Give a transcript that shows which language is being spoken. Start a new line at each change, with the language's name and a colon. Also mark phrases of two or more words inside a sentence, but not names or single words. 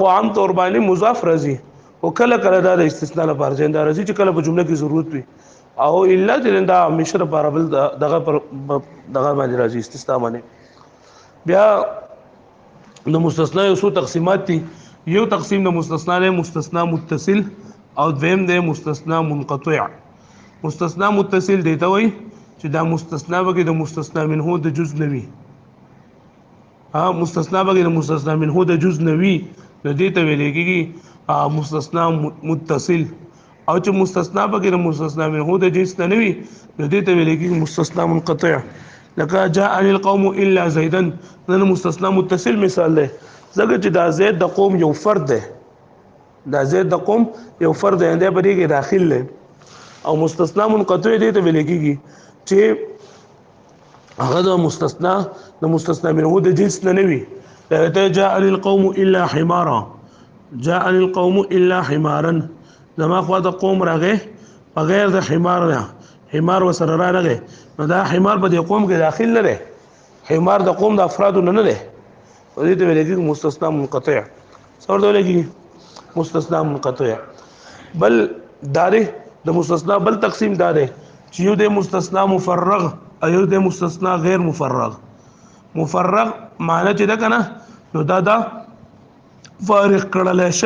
Pashto: عام طور باندې مضاف راځي او کله کله دا د استثناء لپاره راځي چې کله په جمله کې ضرورت وي او الا چې دا مشر لپاره بل دغه پر دغه باندې راځي استثناء باندې بیا د مستثنا یو څو تقسیمات دي یو تقسیم د مستثنا له مستثنا متصل او دویم د مستثنا منقطع مستثنا متصل دی ته وای چې دا مستثنا بګي د مستثنا منه د جز نوي مستثنا بګي د مستثنا منه د جز نوي د دې ته ویل کېږي مستثنا متصل او چې مستثنا بګي د مستثنا منه د جنس نوي د دې ته ویل کېږي مستثنا منقطع لکه
Arabic: جاء القوم الا زيدا
Pashto: نن مستثنا متصل مثال دی زګه چې دا زید د قوم یو فرد دی دا زید د قوم یو فرد دی د بری کې داخل دی او مستثنا منقطع دی ته ویل کېږي چې هغه د مستثنا منه د جنس نه وي ته
Arabic: جاء القوم الا حمارا جاء القوم الا حمارا
Pashto: زما خو د قوم راغې بغیر د حمار نه حمار وسره راغې نو دا حمار په دې قوم کې داخل نه دی حمار د قوم د افراد نه دی او دې ته ویل کېږي مستثنا منقطع څور ته ویل کېږي مستثنا منقطع بل داره د مستثنا بل تقسیم داره چې یو د مستثنا مفرغ او یو د مستثنا غیر مفرغ مفرغ معنی چې دا کنه نو دا فارغ کړل